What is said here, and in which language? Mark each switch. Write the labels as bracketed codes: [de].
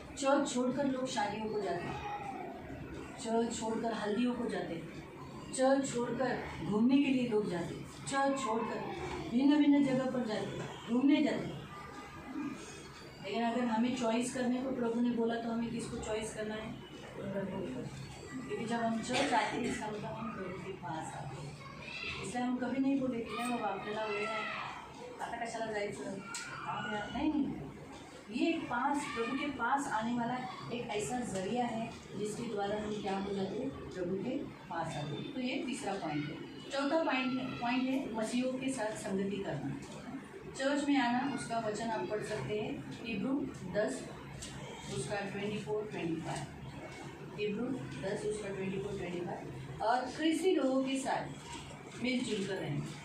[hi] Church छोड़कर लोग शादियों को जाते, चर्च छोड़कर हल्दियों को जाते, चर्च छोड़कर घूमने के लिए लोग जाते, चर्च छोड़कर भिन्न जगह पर जाते, घूमने जाते. लेकिन अगर हमें चॉइस करने को प्रभु ने बोला तो हमें किसको चॉइस करना है, क्योंकि जब हम चर्च आते हैं इसका मतलब हम प्रभु के पास आते हैं. इसलिए हम कभी नहीं बोले की [mr] नाही बाबा आपल्याला वेळ आहे आता कशाला जायचं. [hi] नहीं, ये एक प्रभु के पास आने वाला एक ऐसा जरिया है जिसके द्वारा हम क्या हो जाते हैं, प्रभु के पास आते हैं. तो ये तीसरा पॉइंट है. चौथा पॉइंट है मसीहों के साथ संगति करना. चर्च में आना, उसका वचन आप पढ़ सकते हैं हिब्रू 10 उसका 24-25, हिब्रू 10 उसका 24-25. और ख्रिस्ती लोगों के साथ मिलजुल कर रहें.